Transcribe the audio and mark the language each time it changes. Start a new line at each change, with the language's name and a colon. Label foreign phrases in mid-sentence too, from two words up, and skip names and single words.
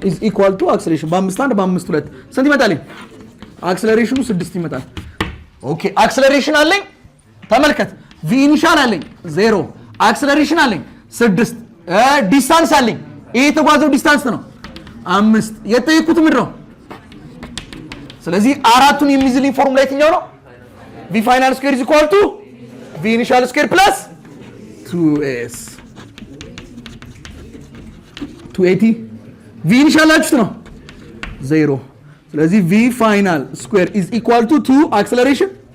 English: is equal to acceleration
Amharic: በ5 በ5 2 ስንት ይመጣል አክሰለሬሽኑ 6 ይመጣል ኦኬ አክሰለሬሽን አለኝ ተመልከት
English: v initial
Amharic: አለኝ 0 አክሰለሬሽን አለኝ 6 ዲስታንስ አለኝ ይሄ የተጓዘው ዲስታንስ ነው 5 የጠየቁት ምንድን ነው ስለዚህ አራቱን የሚይዝልኝ ፎርሙላ የትኛው ነው
English: v final square is equal to v initial square plus 2s 280 v initial
Amharic: አችሁት ነው 0 ስለዚህ
English: v final square is equal to 2 acceleration